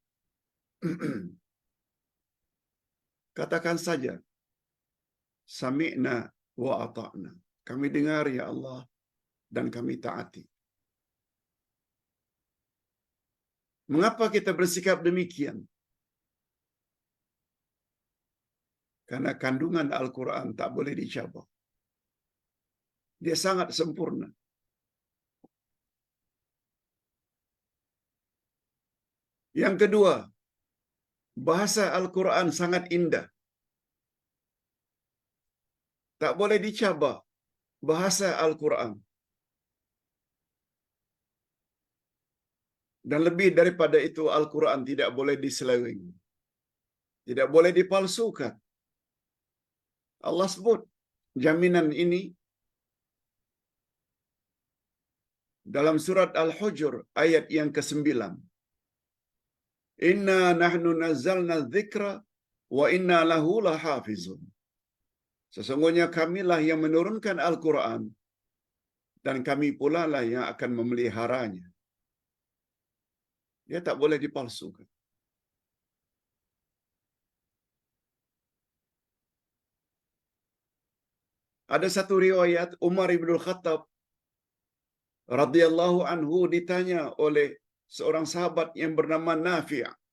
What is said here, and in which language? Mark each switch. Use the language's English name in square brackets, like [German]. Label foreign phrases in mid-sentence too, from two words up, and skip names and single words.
[Malay] Katakan saja, [Arabic] سمعنا وأطعنا. [Malay] Kami dengar ya Allah dan kami taati. Mengapa kita bersikap demikian? Karena kandungan Al-Quran tak boleh dicabar. Dia sangat sempurna. Yang kedua, bahasa Al-Quran sangat indah. Tak boleh dicabar bahasa Al-Quran. Dan lebih daripada itu, Al-Quran tidak boleh diseleweng. Tidak boleh dipalsukan. Allah sebut jaminan ini dalam surat Al-Hujur ayat yang ke-9. [Arabic] إنا نحن نزلنا الذكر وإنا له لحافظون. [Malay] Sesungguhnya kamilah yang menurunkan Al-Quran dan kami pula lah yang akan memeliharanya. Dia tak boleh dipalsukan. Ada satu riwayat Umar ibn Khattab [Arabic] رضي الله عنه [Malay] ditanya oleh seorang sahabat yang bernama Nafi'.